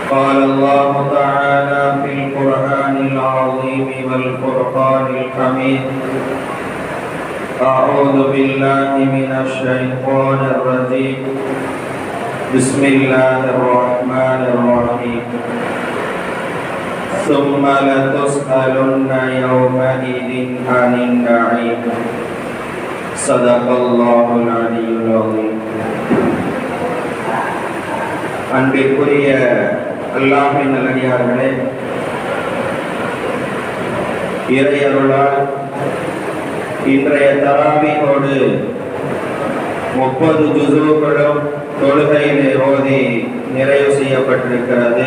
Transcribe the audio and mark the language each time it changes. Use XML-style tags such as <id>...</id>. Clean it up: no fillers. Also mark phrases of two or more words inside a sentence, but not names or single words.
<ar>قال الله تعالى في القرآن العظيم والفرقان الحميد أعوذ بالله من الشيطان الرجيم بسم الله الرحمن الرحيم ثم لتسألن يومئذ عن النعيم صدق الله العلي العظيم.</ar> <ta>அன்பிற்குரிய அல்லாஹ்வின் நல்லடியார்களே, இறையருளால் இன்றைய தராவீஹோடு 30 ஜுஸூகளும் தொழுகையிலே ஓதி நிறைவு செய்யப்பட்டிருக்கிறது.</ta>